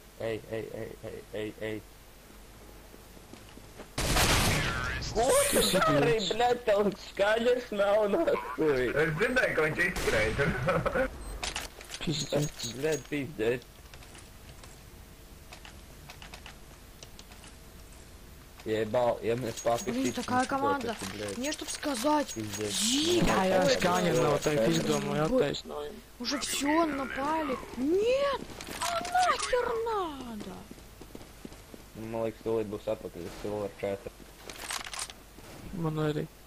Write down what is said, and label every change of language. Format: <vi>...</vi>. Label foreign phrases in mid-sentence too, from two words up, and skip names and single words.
<lv>эй. Arī, блядь, tev skaļas nav nahkuj. Es dzirdēju, ka viņš izskrēja.</lv> <ru>Пиздец. Блядь, пиздец. Ебал, я мне спал. Блин, такая команда. Мне чтоб сказать.</ru> <lv>Jā, jā, skaņa nav tā izdomāja attaisnojumu.</lv> <ru>Уже все напали. Нет! А нахер надо?</ru> <lv>Man liekas, tūlīt būs atpakaļ uz Silver 4. Man arī.</lv>